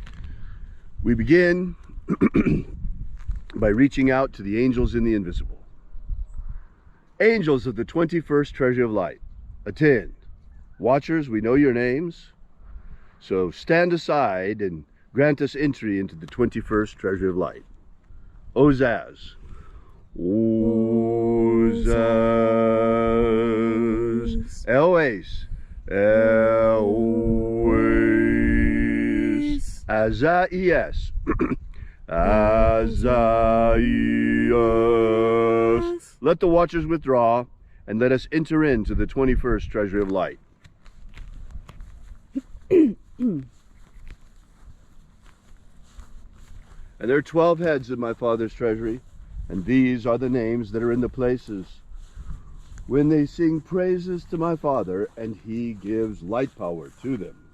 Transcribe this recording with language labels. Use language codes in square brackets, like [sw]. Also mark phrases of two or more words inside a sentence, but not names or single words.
[en] We begin by reaching out to the angels in the invisible. Angels of the 21st Treasury of Light, attend. Watchers, we know your names, so stand aside and grant us entry into the 21st Treasury of Light. Ozaz. Ozaz. Elwes. Elwes. Azaias. Azaias. Let the watchers withdraw and let us enter into the 21st Treasury of Light. And there are 12 heads in my Father's treasury, and these are the names that are in the places when they sing praises to my Father, and he gives light power to them.